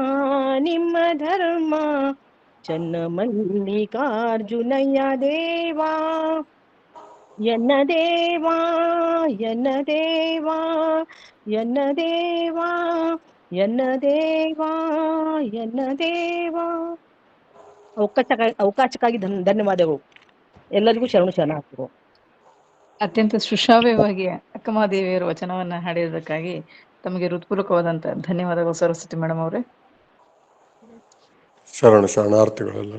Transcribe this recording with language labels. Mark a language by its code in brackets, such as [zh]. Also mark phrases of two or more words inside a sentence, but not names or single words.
[kn] ಚನ್ನ ಮಲ್ಲಿಕಾರ್ಜುನಯ್ಯ ದೇವಾ, ಎನ್ನ ದೇವಾ, ಎನ್ನ ದೇವಾ, ಎನ್ನ ದೇವಾ, ಎನ್ನ ದೇವಾ, ಎನ್ನ ದೇವಾ. ಅವಕಾಶಕ್ಕಾಗಿ ಧನ್ಯವಾದಗಳು. ಎಲ್ಲರಿಗೂ ಶರಣಾರ್ಥಿಗಳು. ಅತ್ಯಂತ ಸುಶ್ರಾವ್ಯವಾಗಿ ಅಕ್ಕಮಹಾದೇವಿಯರ ವಚನವನ್ನ ಹಾಡಿರೋದಕ್ಕಾಗಿ ತಮಗೆ ಹೃತ್ಪೂರ್ವಕವಾದಂತ ಧನ್ಯವಾದಗಳು ಸರಸ್ವತಿ ಮೇಡಮ್ ಅವರೇ. ಶರಣಾರ್ಥಿಗಳು.